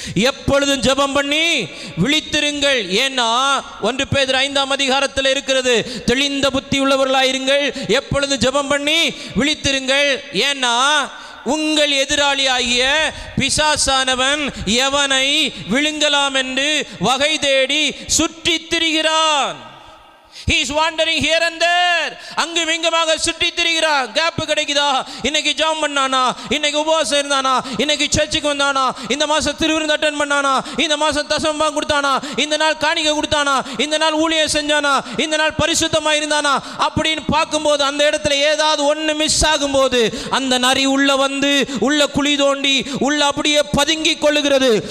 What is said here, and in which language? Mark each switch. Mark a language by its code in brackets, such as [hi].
[ta] எப்பொழுதும் ஜெபம் பண்ணி விழித்திருங்கள். ஏன்னா 1 பேதுரு 5ஆம் அதிகாரத்தில் இருக்கிறது, தெளிந்த புத்தி உள்ளவர்களாயிருங்கள், எப்பொழுதும் ஜெபம் பண்ணி விழித்திருங்கள். ஏன்னா உங்கள் எதிராளியாகிய பிசாசானவன் எவனை விழுங்கலாம் என்று வகை தேடி சுற்றித் திரிகிறான். [en] He is wandering here and there. [ta] அங்கும் இங்குமாக சுற்றி திரிகிறான். கேப் கிடைக்குதா? இன்னைக்கு ஜெபம் பண்ணானா, இன்னைக்கு உபவாசம் இருந்தானா, இன்னைக்கு சர்ச்சுக்கு வந்தானா, இந்த மாசம் திருவிருந்து அட்டெண்ட் பண்ணானா, இந்த மாசம் தசமபாகம் கொடுத்தானா, இந்த நாள் காணிக்கை கொடுத்தானா, இந்த நாள் ஊழியம் செஞ்சானா, இந்த நாள் பரிசுத்தமா இருந்தானா அப்படின்னு பார்க்கும்போது அந்த இடத்துல ஏதாவது ஒன்று மிஸ் ஆகும்போது அந்த நரி உள்ள வந்து உள்ள குழி தோண்டி உள்ள அப்படியே பதுங்கி கொள்ளுகிறது.